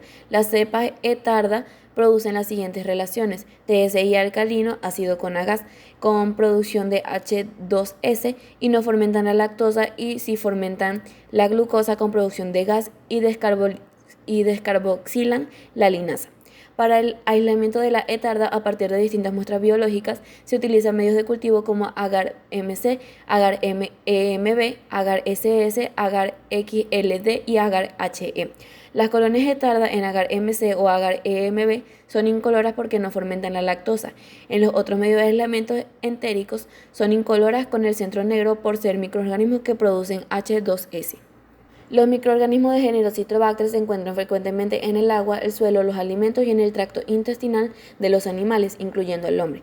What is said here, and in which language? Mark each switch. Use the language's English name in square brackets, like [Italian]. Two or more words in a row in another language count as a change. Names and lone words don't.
[Spanish] Las cepas E tarda producen las siguientes relaciones: TSI alcalino, ácido con agas, con producción de H2S, y no fermentan la lactosa, y si fermentan la glucosa con producción de gas y descarboxilan la linasa. Para el aislamiento de la E tarda a partir de distintas muestras biológicas se utilizan medios de cultivo como agar-MC, agar-EMB, agar-SS, agar-XLD y agar-HE. Las colonias E tarda en agar-MC o agar-EMB son incoloras porque no fermentan la lactosa. En los otros medios de aislamiento entéricos son incoloras con el centro negro por ser microorganismos que producen H2S. Los microorganismos de género Citrobacter se encuentran frecuentemente en el agua, el suelo, los alimentos y en el tracto intestinal de los animales, incluyendo el hombre.